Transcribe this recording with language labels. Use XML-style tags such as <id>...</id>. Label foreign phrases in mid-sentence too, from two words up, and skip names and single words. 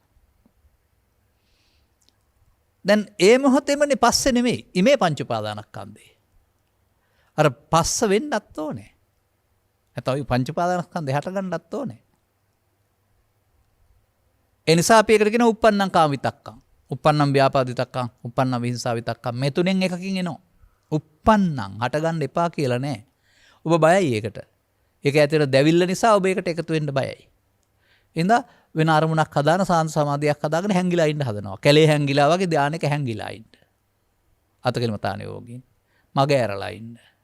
<si>දැන් ඒ මොහොතේමනේ පස්සේ නෙමෙයි ඉමේ පංච උපාදානස්කන්ධේ. අර පස්ස වෙන්නත් ඕනේ. නැත්නම් පංච උපාදානස්කන්ධේ හට ගන්නත් ඕනේ. ඒ නිසා අපි ඒකට කියන</si> <pi>uppannam කාම විතක්කම්, uppannam ව්‍යාපාද විතක්කම්, uppannam විහිංසා විතක්කම්</pi> <si>මේ තුනෙන් එකකින් එනවා. uppannam හට ගන්න එපා කියලා නෑ. ඔබ බයයි ඒකට. ඒක ඇතුළේ දැවිල්ල නිසා ඔබ ඒකට එකතු වෙන්න බයයි. එහෙනම් වෙන අරමුණක් හදාන සාන්ත සමාධියක් හදාගෙන හැංගිලා ඉන්න හදනවා. කැලේ හැංගිලා වගේ ධානයක හැංගිලා ඉන්න. අතකෙලමතාන යෝගීන් මග ඇරලා ඉන්න.</si>